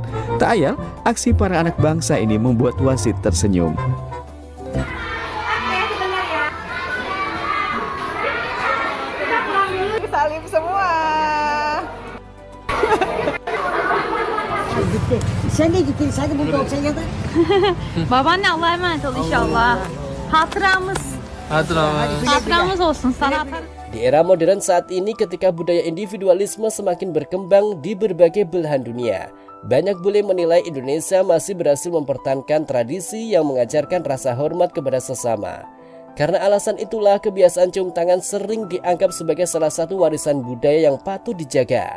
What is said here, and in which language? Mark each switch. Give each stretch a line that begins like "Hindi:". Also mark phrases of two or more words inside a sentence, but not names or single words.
Indonesian: Tak ayal, aksi para anak bangsa ini membuat wasit tersenyum. Salim semua. Saya butuh saya kata.
Turkish: Babaanne Allah'a emanet ol inşallah. Hatıramız olsun sana.
Indonesian: Di era modern saat ini, ketika budaya individualisme semakin berkembang di berbagai belahan dunia, banyak bule menilai Indonesia masih berhasil mempertahankan tradisi yang mengajarkan rasa hormat kepada sesama. Karena alasan itulah, kebiasaan cium tangan sering dianggap sebagai salah satu warisan budaya yang patut dijaga.